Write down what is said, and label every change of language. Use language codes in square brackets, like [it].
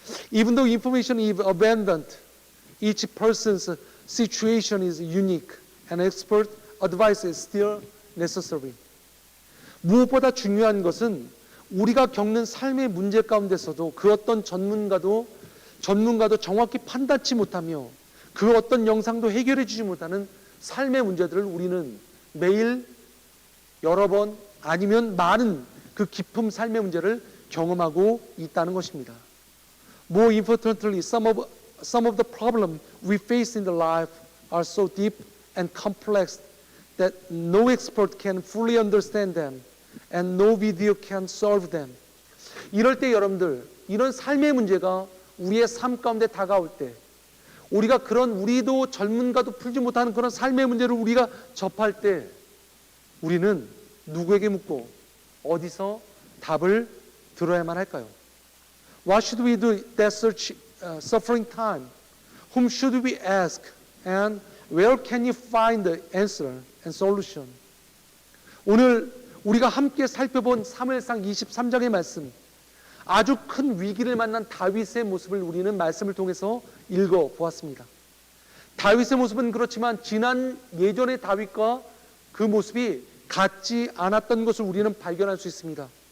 [en] Even though information is abundant, each person's situation is unique, and expert advice is still necessary. [ko] 무엇보다 중요한 것은 우리가 겪는 삶의 문제 가운데서도 그 어떤 전문가도 정확히 판단치 못하며 그 어떤 영상도 해결해 주지 못하는 삶의 문제들을 우리는 매일 여러 번 아니면 많은 그 깊은 삶의 문제를 경험하고 있다는 것입니다. [en] More importantly, some of the problems we face in the life are so deep and complex that no expert can fully understand them. And no video can solve them. [ko] 이럴 때 여러분들, 이런 삶의 문제가 우리의 삶 가운데 다가올 때 우리가 그런 우리도 젊은가도 풀지 못하는 그런 삶의 문제를 우리가 접할 때 우리는 누구에게 묻고 어디서 답을 들어야만 할까요? [en] What should we do that such suffering time? Whom should we ask? And where can you find the answer and solution? [ko] 오늘 우리가 함께 살펴본 사무엘상 23장의 말씀, 아주 큰 위기를 만난 다윗의 모습을 우리는 말씀을 통해서 읽어보았습니다. 다윗의 모습은 그렇지만 지난 예전의 다윗과 그 모습이 같지 않았던 것을 우리는 발견할 수 있습니다.